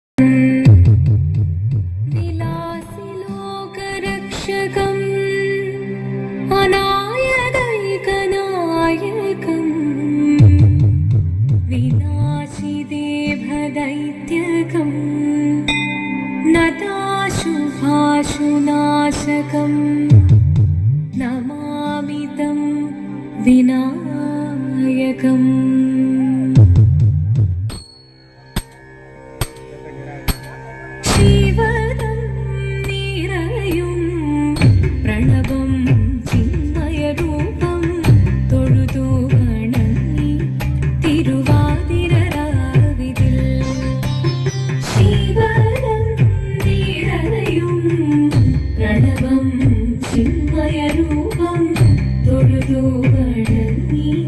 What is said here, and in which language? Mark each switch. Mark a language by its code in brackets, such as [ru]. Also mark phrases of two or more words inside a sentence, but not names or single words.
[sa] विलासिलोकरक्षकम् अनायदैकनायकम् विनाशिदेभदैत्यकम् नताशुभाशुनाशकम् नमामि तं विनायकम् शिवदं निरयुं प्रणवं चिन्मयरूपं [ml] തൊഴുതു വണങ്ങി തിരുവാതിരരാവിതിൽ [sa] ശിവദം നിരയും പ്രണവം ചിന്മയരൂപം [ml] തൊഴുതു വണങ്ങി